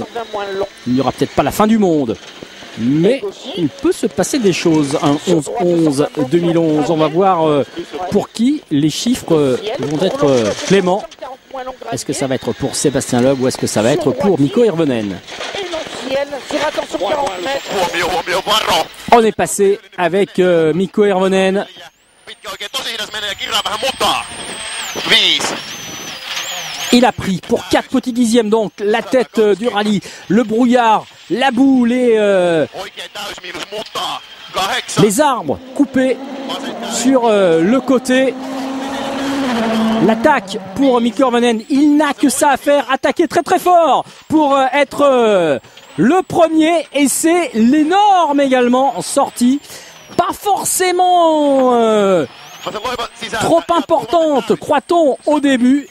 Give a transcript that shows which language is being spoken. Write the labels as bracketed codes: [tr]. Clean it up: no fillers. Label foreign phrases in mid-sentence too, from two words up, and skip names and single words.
[fr] Il n'y aura peut-être pas la fin du monde, mais il peut se passer des choses. Un 11-11-2011, on va voir pour qui les chiffres vont être cléments. Est-ce que ça va être pour Sébastien Loeb ou est-ce que ça va être pour Mikko Hirvonen? Kiel sur attention 40 mètres. [fi] Huomio varo. [fr] On est passé avec Mikko Hirvonen. [fi] Pitkä oikein tosi hidas menee ja kirraa vähän mutaa. 5. [fr] Il a pris pour 4 petits dixièmes donc la tête du rallye, le brouillard, la boue, [fi] Oikein täysmiinus mutaa. 8. [fr] les arbres coupés sur le côté. L'attaque pour Mikko Hirvonen, il n'a que ça à faire, attaquer très très fort pour être le premier, et c'est l'énorme également sortie, pas forcément trop importante, croit-on au début.